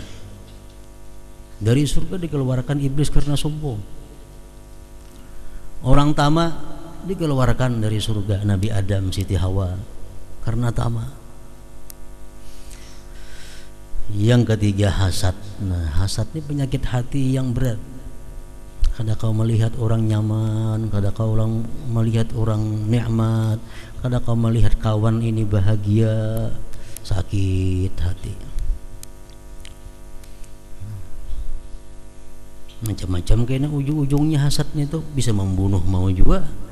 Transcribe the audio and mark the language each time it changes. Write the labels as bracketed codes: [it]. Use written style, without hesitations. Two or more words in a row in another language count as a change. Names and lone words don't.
[id] Dari surga dikeluarkan iblis karena sombong. Orang tamak dikeluarkan dari surga, Nabi Adam, Siti Hawa, karena tamak. Yang ketiga hasad. Nah, hasad ini penyakit hati yang berat. [bjn] Kada kau melihat orang nyaman, kada kau melihat orang nikmat, kada kau melihat kawan ini bahagia, sakit hati. [id] Macam-macam kayaknya ujung-ujungnya hasadnya itu bisa membunuh mau juga.